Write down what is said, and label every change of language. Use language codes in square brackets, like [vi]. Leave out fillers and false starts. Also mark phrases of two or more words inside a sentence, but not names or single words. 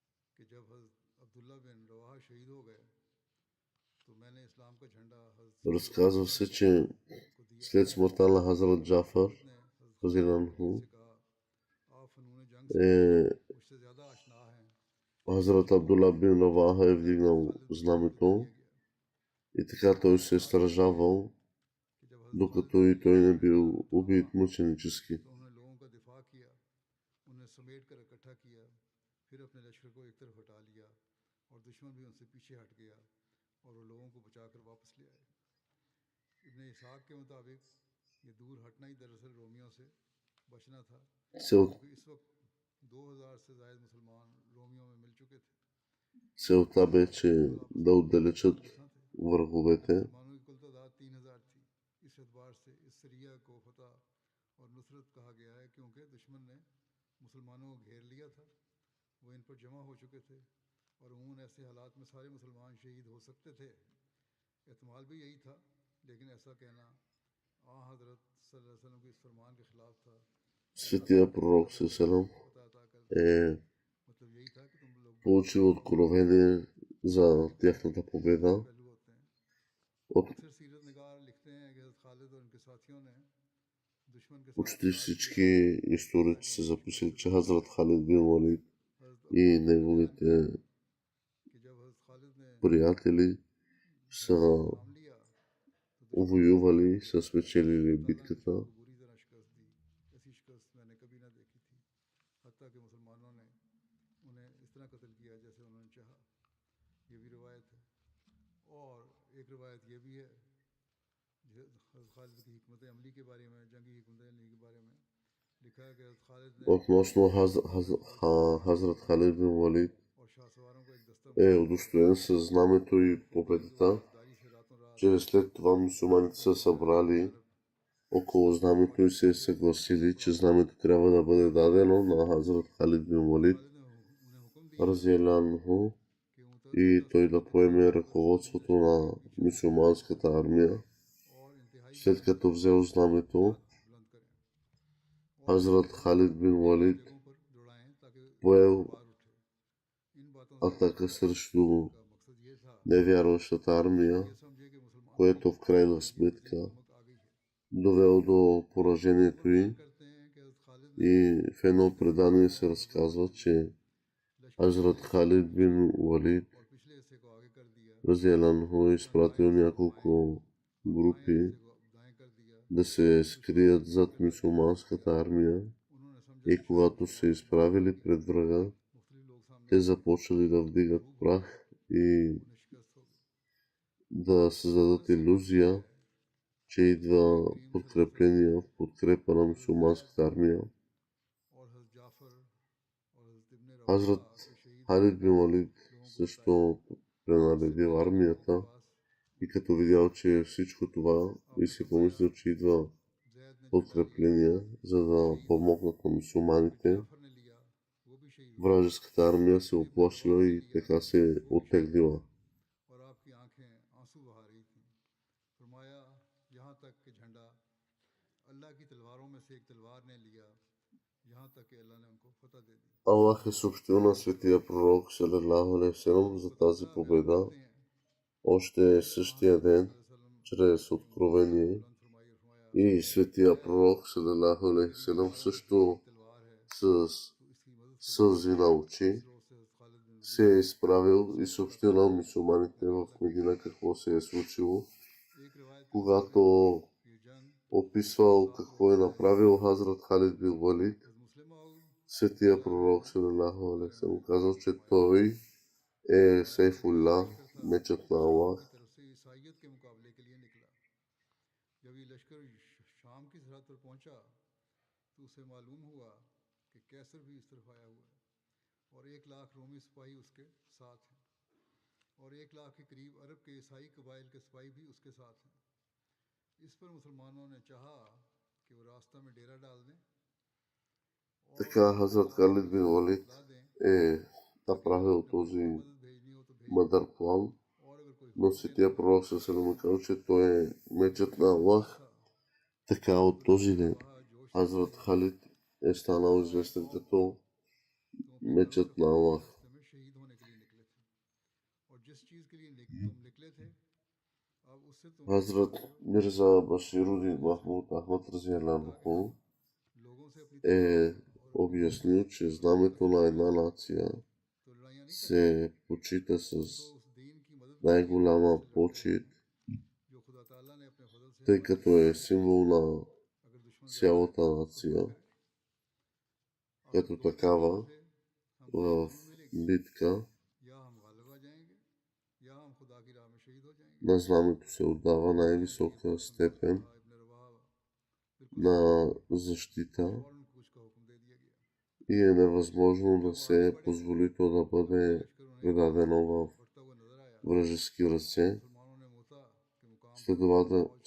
[ur] کہ جب حضرت عبداللہ بن رواحہ شہید ہو گئے تو میں نے اسلام کا جھنڈا حضرت [bg] Разказва се, че [ur] کو دیا. [bg] след смъртта на Хазрат Джафар, [ur] خود نے حضرت [bg] Разиянху, [ur] سے کہا آپ فنون جنگ سے مجھ سے زیادہ آشنا ہیں. [bg] Хазрат Абдула бин Раваха е вдигнал знамето и така той се е стражавал, [ur] کہ جب [bg] докато и той не бил убит мъченически. [ur] تو انہوں نے لوگوں کا دفاع کیا، انہیں سمیٹ کر اکٹھا کیا، پھر اپنے لشکر کو ایک طرف ہٹا لیا اور دشمن بھی ان سے پیچھے ہٹ گیا اور وہ لوگوں کو بچاکر واپس لے آئے. ابن اسحاق کے مطابق یہ دور ہٹنا ہی دراصل رومیوں سے بچنا تھا, [bg] Цел, [ur] کیونکہ اس وقت 2000 سے زائد مسلمان رومیوں میں مل چکے تھے. [bg] целта бе, че да отдалечат [ur] تھا تھے [bg] враговете. [ur] مسلمانوں کی کل تعداد 3000 تھی۔ اس اعتبار سے اس سریہ کو فتح اور نصرت کہا گیا ہے، کیونکہ دشمن نے مسلمانوں کو گھیر لیا تھا، وہ ان پر جمع ہو چکے تھے اور عموماً ایسے حالات میں سارے مسلمان شہید ہو سکتے تھے. احتمال بھی یہی تھا، لیکن ایسا کہنا حضرت [ar] صلی اللہ علیہ وسلم [ur] کے اس فرمان کے خلاف تھا. [bg] Светия пророк Селам [ur] فتح عطا کر [bg] е [ur] مطلب یہی تھا کہ تم لوگ [bg] получил откровение за тяхната победа [ur] پہلو ہوتے ہیں. [bg] от [ur] اکثر سیرت نگار لکھتے ہیں کہ حضرت خالد اور ان کے ساتھیوں نے دشمن کے ساتھ [bg] почти всички историци са записали, че Хазрат Халид бин Валид и неговите [ur] کہ جب حضرت خالد نے [bg] приятели са [ur] نام لیا تو [bg] воювали и са спечелили битката. [ur] کو بری طرح شکست دی. ایسی شکست میں نے کبھی نہ دیکھی تھی، حتیٰ کہ مسلمانوں نے انہیں اس طرح قتل کیا جیسے انہوں نے چاہا. یہ بھی روایت ہے. اور ایک روایت یہ بھی ہے حضرت خالد کی حکمت عملی کے بارے میں، جنگی حکمت عملی کے بارے میں لکھا ہے کہ حضرت خالد نے [bg] Относно Хазрат Халид бин Валид [ur] اور شاہسواروں کو ایک دستہ [bg] е удостоен с знамето и победата, [ur] داری سے راتوں رات [bg] че след това мусулманите са събрали около знамето и се е съгласили, че знамето трябва да бъде дадено на Хазрат Халид бин Валид, [ur] خالد نے انہیں حکم دیا [bg] разияланху, [ur] कि [bg] и той да поеме ръководството на мусулманската армия. [ur] اور انتہائی [bg] След като взел знамето, [ur] بلند کریں [bg] Хазрат Халид бин Валид [ur] جگہوں پر دوڑائیں تاکہ [bg] поел [ur] بار اٹھے۔ ان باتوں سے [bg] атака срещу [ur] کا مقصد یہ تھا [bg] невярващата армия, [ur] یہ سمجھے کہ مسلمان [bg] което в крайна сметка [ur] نمک آ گئی ہے. [bg] довело до поражението й. [ur] کرتے ہیں کہ حضرت خالد نے [bg] И в едно предание се разказва, че Хазрат Халид бин Валид [ur] اور پچھلے حصے کو آگے کر دیا, [bg] разияланху е изпратил няколко групи [ur] حصے کو دائیں کر دیا. [bg] да се скрият зад мюсюлманската армия [ur] انہوں نے سمجھا [bg] и когато се изправили пред врага, [ur] مختلف لوگ سامنے [bg] те започнали да вдигат прах и [ur] انہیں شکست ہو گئی. [bg] да създадат иллюзия, че идва подкрепление в подкрепа на мюсюлманската армия. [ur] اور حضرت جعفر اور حضرت ابن [bg] Хазрат [ur] رواحہ کے شہید [bg] Халид бин Валид също пренаредил армията и като видял, че всичко това и си помислил, че идва [ur] زید نے [bg] подкрепление, за да помогнат на мусулманите, [ur] جعفر نے لیا، وہ بھی شہید ہوا [bg] вражеската армия се оплашила и така се оттеглила. [ur] اور آپ کی آنکھیں آنسو بہا رہی تھیں۔ فرمایا یہاں تک کہ جھنڈا اللہ کی تلواروں میں سے ایک تلوار نے لیا، یہاں تک کہ اللہ نے ان کو فتح دے دی. [bg] Аллах е съобщил на светия пророк [ar] صلى الله عليه وسلم [bg] за тази победа още същия ден чрез откровение и светия пророк [ar] صلى الله عليه وسلم [bg] също с сълзи на очи се е изправил и съобщил на мюсюлманите в Медина какво се е случило, когато описвал какво е направил Хазрат Халид бин Валид. Светия пророк [ar] صلى الله عليه وسلم [bg] казал, че той е Сейфулла, мечът на Аллах. [ur] عیسائیت کے مقابلے کے لیے نکلا۔ جب یہ لشکر شام کی سرحد پر پہنچا تو اسے معلوم ہوا کہ قیصر بھی اس طرف آیا ہوا ہے اور 1 لاکھ رومی سپاہی اس کے ساتھ ہیں اور 1 لاکھ کے قریب عرب کے عیسائی قبائل کے سپاہی بھی اس کے ساتھ ہیں. اس پر مسلمانوں نے چاہا کہ وہ راستہ میں ڈیرہ ڈال دیں اور [bg] Така Хазрат Халид бин Валид [ur] لا دیں, [bg] е направил този [ur] مدد بھیجنی ہو تو بھیج [bg] мъдър план, [ur] اور اگر کوئی [bg] но светия пророк салалаху казал, че той е мечът на Аллах. Така от този ден [ur] जोश [bg] Хазрат Халид е станал известен като мечът на Аллах. [ur] میں شہید ہونے کے لیے نکلے تھے اور جس چیز کے لیے تم نکلے تھے اب اس سے تم Hazrat Mirza Bashiruddin Mahmud Ahmad Razijalanhu لوگوں سے اپنی [bg] е [ur] تلوار اور [bg] обяснил, че знамето на една нация [ur] تو لڑائیاں نہیں کرتے [bg] се почита с [ur] تم تو اس دین کی مدد کے لیے [bg] най-голяма [ur] سے لڑتے ہو [bg] почет, [ur] جو خدا تعالیٰ نے اپنے فضل سے [bg] тъй [ur] हमारे [bg] като [ur] लिए [bg] е символ на [ur] اگر دشمن زیادہ ہے [bg] цялата [ur] तो [bg] нация. [ur] کرے اگر [bg] Като [ur] दो [bg] такава, [ur] طاقتوں سے ہم کو [bg] в [ur] جنگ ملے گی [bg] битка [ur] یا ہم غالب آ جائیں گے یا ہم خدا کی راہ میں شہید ہو جائیں گے [bg] на знамето се отдава [ur] ये [bg] най-висока [ur] بات سن کر [bg] степен [ur] طلحہ ابن رواحہ بالکل [bg] на [ur] سہم گئے [bg] защита [ur] اور فوراً کچھ کا حکم دے دیا گیا [bg] и е невъзможно [ur] जब [bg] да [ur] وہ آگے [bg] се [ur] बढ़े [bg] позволи то да [ur] تو ان کا [bg] бъде [ur] لشکر انہیں [bg] предадено в [ur] بڑھتا ہوا نظر آیا [bg] вражески ръце. [ur] مسلمانوں نے موتہ کے مقام پر فوج